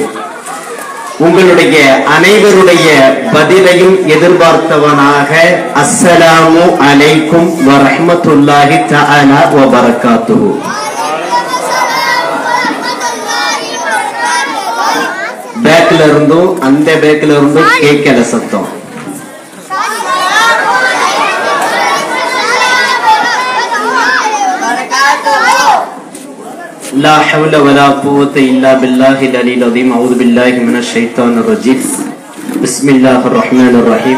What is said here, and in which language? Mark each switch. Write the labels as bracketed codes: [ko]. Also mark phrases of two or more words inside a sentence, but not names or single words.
[ta] உங்களுடைய அனைவருடைய பதிலையும் எதிர்பார்த்தவனாக [ar] السلام عليكم ورحمة الله تعالى وبركاته. [ta] பேக்ல இருந்தும் அந்த பேக்ல இருந்தும் கேட்கல சத்தம். [ar] لا حول ولا قوة إلا بالله العلي العظيم. أعوذ بالله من الشيطان الرجيم. بسم الله الرحمن الرحيم.